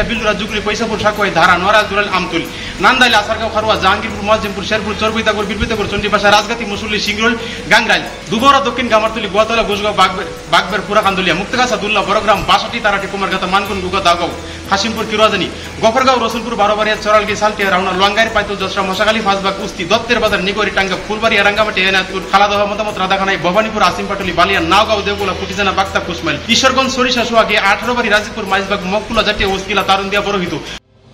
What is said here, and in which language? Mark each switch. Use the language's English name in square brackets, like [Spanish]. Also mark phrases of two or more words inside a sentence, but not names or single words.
[Bangla] বিলুরা জুগলি পয়সাপুর সাকুয়াই ধারা নরাজ দুরাল আমতুল নান্দাইল আসারগাঁও খারুয়া জাহাঙ্গীরপুর মহাজিমপুর শেরপুর চরবৈতাপুর বিরবিতাপুর চন্ডীপাশা রাজগাতি মুসল্লি সিংরোল গাংরাইল দুবরা দক্ষিণ গামারতুলি গোয়াতলা গোসগাঁও বাগবের পুরাকান্দুলিয়া মুক্তগাছা দুল্লা বড়গ্রাম বাসাটি তারাটি কুমারগাতা মানকুন গুগা দাগাঁও হাসিমপুর কিরাজানি গফরগাঁও রসুলপুর বারোবাড়িয়া চরালগি সালটিয়া রাউনা লোয়াঙ্গাইর পাইতুল জসরা মশাখালী ফাঁসবাগ কুস্তি দত্তের বাজার নিগরি টাঙ্গা ফুলবাড়িয়া রাঙ্গামাটি এনায়তপুর খালাদহ মতামত রাধাখানাই ভবানীপুর আসিমপাটলি বালিয়া নাওগাঁও দেবগুলা কুটিজানা বাক্তা কুসমাইল ঈশ্বরগঞ্জ সরিষা সোহাগী 18 বাড়ি রাজীবপুর মাইজবাগ মককুলা জাতীয় ওসকিলা তারুন্দিয়া বড়হিত